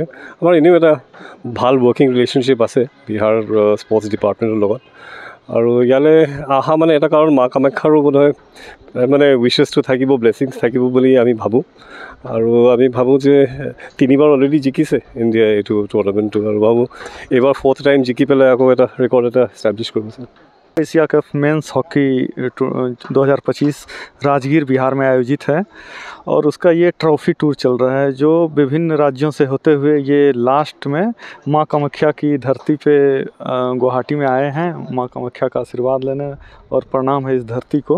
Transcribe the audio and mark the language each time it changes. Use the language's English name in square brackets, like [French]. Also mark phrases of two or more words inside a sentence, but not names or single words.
[Assamese] আমাৰ এনেও এটা ভাল [English] working relationship [Assamese] আছে বিহাৰ স্পৰ্টছ ডিপাৰ্টমেণ্টৰ লগত, আৰু ইয়ালৈ অহা মানে এটা কাৰণ মা কামাখ্যাৰো বোধহয় মানে উইচেছটো থাকিব, ব্লেছিংছ থাকিব বুলি আমি ভাবোঁ। আৰু আমি ভাবোঁ যে 3বাৰ অলৰেডি জিকিছে ইণ্ডিয়াই এইটো টুৰ্ণামেণ্টটো, আৰু ভাবোঁ এইবাৰ [English] 4th time [Assamese] জিকি পেলাই আকৌ এটা ৰেকৰ্ড এটা এষ্টাব্লিছ কৰিছে। [Hindi] एशिया कप मेंस हॉकी 2025 राजगीर बिहार में आयोजित है और उसका ये [English] trophy tour [Hindi] चल रहा है जो विभिन्न राज्यों से होते हुए ये लास्ट में माँ कामाख्या की धरती पे गुवाहाटी में आए हैं माँ कामाख्या का आशीर्वाद लेने, और प्रणाम है इस धरती को।